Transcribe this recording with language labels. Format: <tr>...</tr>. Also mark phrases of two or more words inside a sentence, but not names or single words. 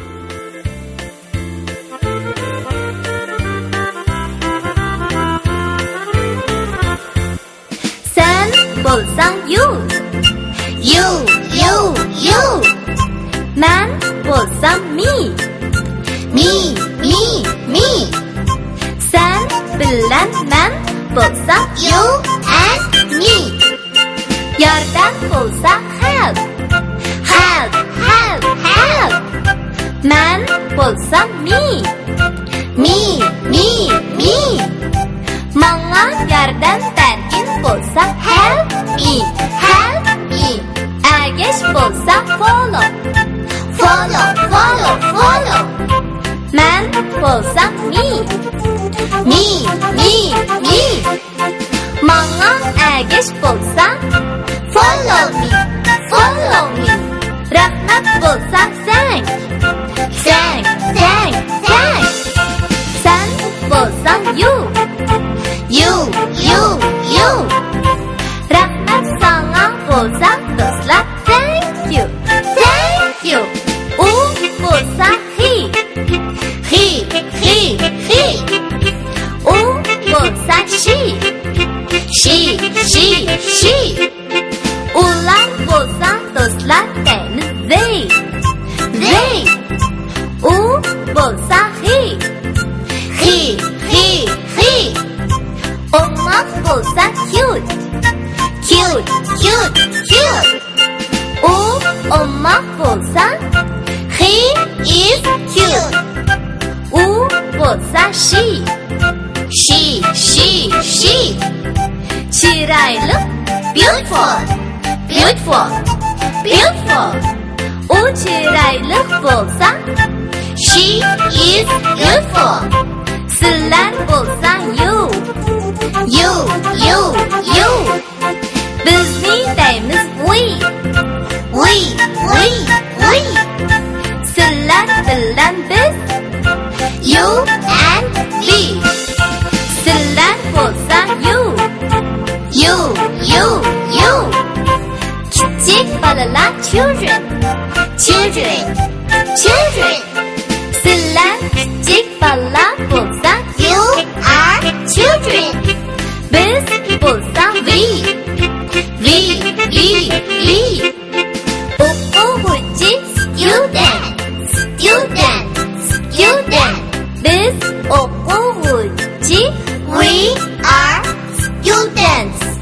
<uz>Sen bo'lsang you.</uz> <en>You.</en> <uz>Men bo'lsam me.</uz> <en>Me.</en> <uz>Sen bilan men bo'lsam</uz> <en>You and me.</en> <uz>yordam bo'lsa help. Men bo'lsam me.</uz> <en>Me.</en> <uz>Menga yordam bergin bo'lsa</uz> <en>help me.</en> <uz>Ergash bo'lsa follow.</uz> <en>Follow.</en> <uz>Men bo'lsam me. Menga ergash bo'lsa</uz> <en>Follow me.</en> <uz>rahmat bo'lsa thank. Sen bo'lsang you. Rahmat sana bo'lsa do'stlar</uz> <en>thank you.</en> <uz>U bo'lsa he. U bo'lsa she. Ular bo'lsa do'stlar they. U bo'lsa he. Omma bo'lsa cute. U omma bo'lsa</uz> <en>He is cute.</en> <uz>u bo'lsa she. Chiroyli</uz> <en>Beautiful.</en> <uz>u chiroyli bo'lsa</uz> <en>She is beautiful.</en> <uz>sizlar bo'lsa you. Bizning deymiz we. Sizlar bilan biz.</uz> <en>You and we.</en> <uz>Sizlar bo'lsa you. Kichik bolalar children. Sizlar kichik bolalar bo'lsa</uz> <en>You are children.</en> <uz>biz bo'lsa we. O'quvchi</uz> <en>Student.</en> <uz>biz o'quvchi.</uz> <en>We are students.</en>